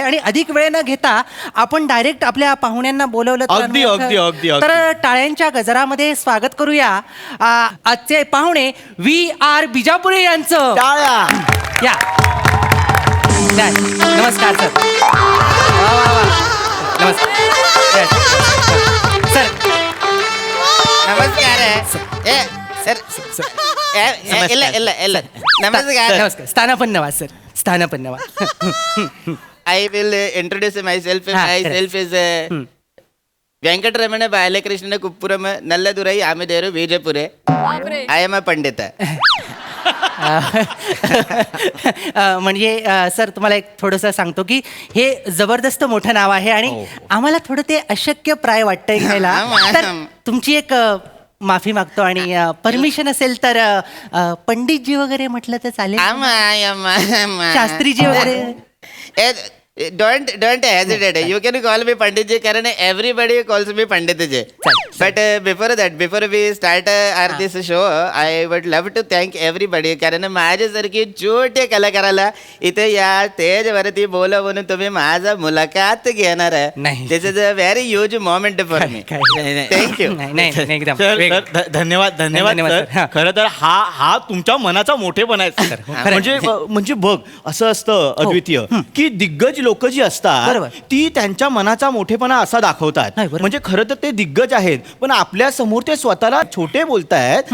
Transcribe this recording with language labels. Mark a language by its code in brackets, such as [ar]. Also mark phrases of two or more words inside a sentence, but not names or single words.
[mr] आणि अधिक वेळ न घेता आपण डायरेक्ट आपल्या पाहुण्यांना बोलवलं तर टाळ्यांच्या गजरामध्ये स्वागत करूया आजचे पाहुणे VR बिजापुरे यांचं. या, नमस्कार सर. वा वा वा, नमस्कार सर. [kn] ನಮಸ್ಕಾರ ಸರ್. ಇಲ್ಲ ನಮಸ್ಕಾರ. [mr] नमस्कार. स्थानापन्न व्हा सर, स्थानापन्न व्हा. [en] I will introduce my self. my self is ವೆಂಕಟರಮಣ ಬಾಲಕೃಷ್ಣ ಕುಪ್ಪುರಂ ನಲ್ಲದುರೈ ಆಮೆದೇರು ವಿಜಯಪುರೆ. I am a ಪಂಡಿತ. [mr] म्हणजे सर, तुम्हाला एक थोडंसं सांगतो की हे जबरदस्त मोठं नाव आहे आणि आम्हाला थोडं ते अशक्य प्राय वाटतंय घ्यायला. तर तुमची एक माफी मागतो आणि परमिशन असेल तर पंडितजी वगैरे म्हटलं तर चालेल. शास्त्रीजी वगैरे. [en] Don't hesitate. You can call me Pandit ji. Karan everybody calls me Pandit ji. But before we start this show, I would love to thank everybody. [mr] कारण माझ्यासारखी छोटे कलाकाराला इथे या स्टेजवरती बोलवून तुम्ही माझा मुलाखत घेणार आहे. [en] this is a very huge moment for me. [mr] थँक्यू. धन्यवाद धन्यवाद. खरं तर हा तुमच्या मनाचा मोठेपणा आहे. म्हणजे बघ, असं असतं अद्वितीय की दिग्गज लोक जी असतात ती त्यांच्या मनाचा मोठेपणा असा दाखवतात. म्हणजे खरं तर ते दिग्गज आहेत, पण आपल्या समोर ते स्वतःला छोटे बोलतायत.